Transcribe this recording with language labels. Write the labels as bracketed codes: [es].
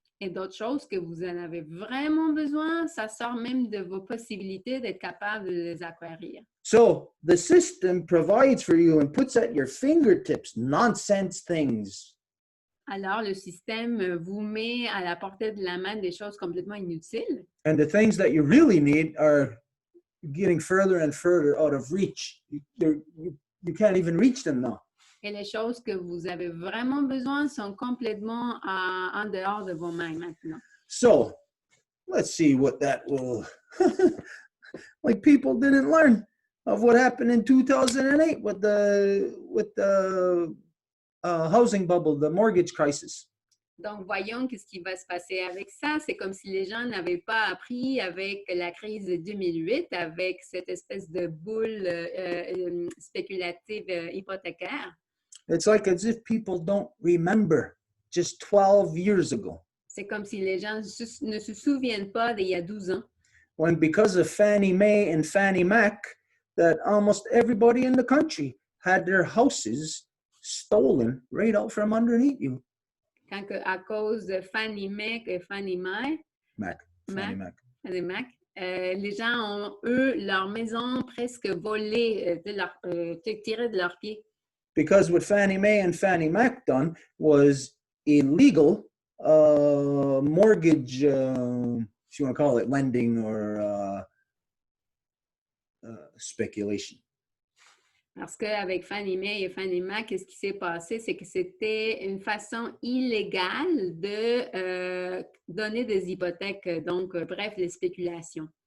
[fr] Et d'autres choses que vous en avez vraiment besoin, ça sort même de vos possibilités d'être capable de les acquérir. [en] So the system provides for you and puts at your fingertips nonsense things. [fr] Alors, le système vous met à la portée de la main des choses complètement inutiles. [en] And the things that you really need are getting further and further out of reach. You can't even reach them now. [fr] Et les choses que vous avez vraiment besoin sont complètement en dehors de vos mains maintenant. [en] So, let's see what that will... like people didn't learn of what happened in 2008 with the housing bubble, the mortgage crisis. [fr] Donc, voyons qu'est-ce qui va se passer avec ça. C'est comme si les gens n'avaient pas appris avec la crise de 2008, avec cette espèce de boule spéculative hypothécaire. [en] It's like as if people don't remember just 12 years ago. [fr] C'est comme si les gens ne se souviennent pas d'il y a 12 ans. [en] When because of Fannie Mae and Fannie Mac, that almost everybody in the country had their houses stolen right out from underneath you. [fr] Quand à cause de Fannie Mae et Fannie Mae, Fannie Mac. Les gens ont, eux, leur maison presque volée, tirée de leurs pieds. [en] Because what Fannie Mae and Fannie Mac done was illegal mortgage, if you want to call it lending or speculation. [fr] Parce qu'avec Fannie Mae et Fannie Mac, qu'est-ce qui s'est passé? C'est que c'était une façon illégale de donner des hypothèques, donc, bref, les spéculations.